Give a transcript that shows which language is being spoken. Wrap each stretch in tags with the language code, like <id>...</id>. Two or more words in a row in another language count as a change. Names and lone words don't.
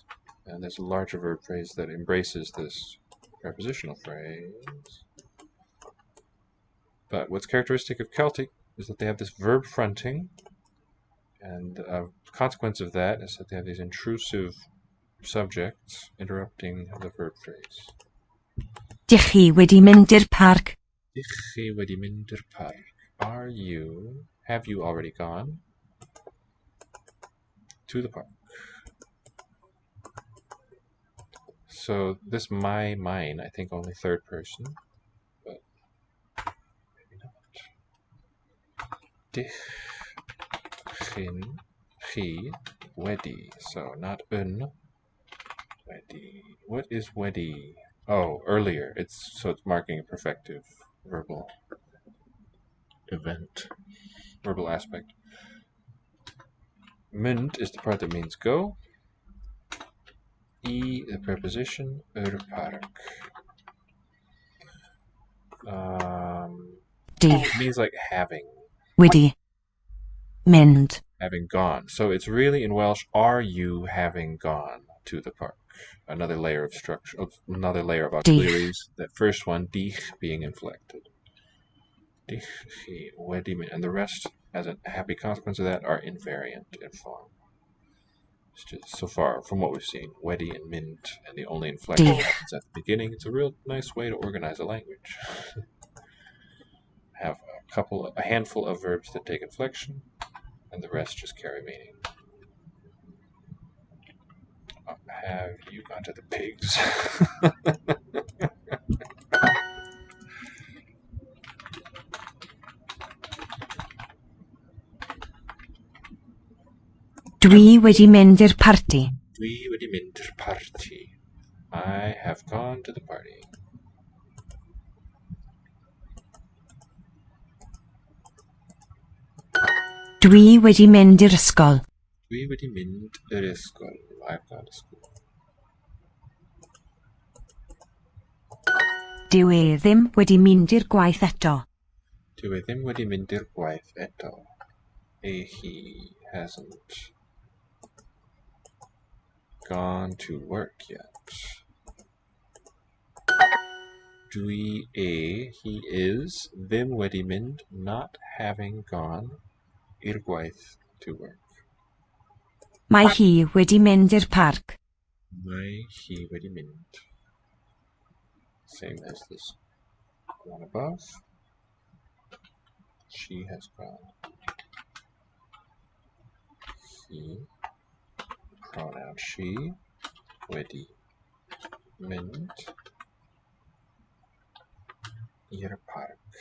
<en>And there's a larger verb phrase that embraces this prepositional phrase. But what's characteristic of Celtic is that they have this verb fronting, and a consequence of that is that they have these intrusive subjects interrupting the verb phrase.</en> <cy>Dych chi wedi mynd i'r parc? Dych chi wedi mynd i'r parc?</cy> <en>Have you already gone to the park? So this mine, I think only third person, but maybe not.</en> <cy>Dych chi wedi,</cy> <en>so not</en> <cy>un. Wedi.</cy> <en>What is wedi? Oh, earlier. It's marking a perfective verbal event, verbal aspect. Mynd is the part that means go. E, the preposition. Park. It means like having.</en> <cy>Wedi mynd.</cy> <en>Having gone. So it's really in Welsh, are you having gone to the park? Another layer of structure, another layer of auxiliaries. That first one, dich, being inflected.</en> <cy>Dich chi wedi mynd.</cy> <en>And the rest, as a happy consequence of that, are invariant in form. It's just, so far, from what we've seen, wedi and mynd, and the only inflection happens at the beginning. It's a real nice way to organize a language. Have a handful of verbs that take inflection, and the rest just carry meaning. Have you gone to the pigs?</en> <cy>Dwi wedi mynd i'r parti. Dwi wedi mynd i'r parti.</cy> <en>I have gone to the party.</en> <cy>Dwi wedi mynd i'r ysgol. Dwi wedi mynd i'r ysgol.</cy> <en>I've gone to school.</en> <cy>Dyw e ddim wedi mynd i'r gwaith eto. Dyw e ddim wedi mynd i'r gwaith eto.</cy> <en>He hasn't gone to work yet. Dwi he is,</en> <cy>ddim wedi mynd,</cy> <en>not having gone,</en> <cy>i'r gwaith,</cy> <en>to work.</en> <cy>Mae hi wedi mynd i'r parc. Mae hi wedi mynd.</cy> <en>Same as this one above. She has gone. He, pronoun she,</en> <cy>wedi, mynd, i'r park.</cy>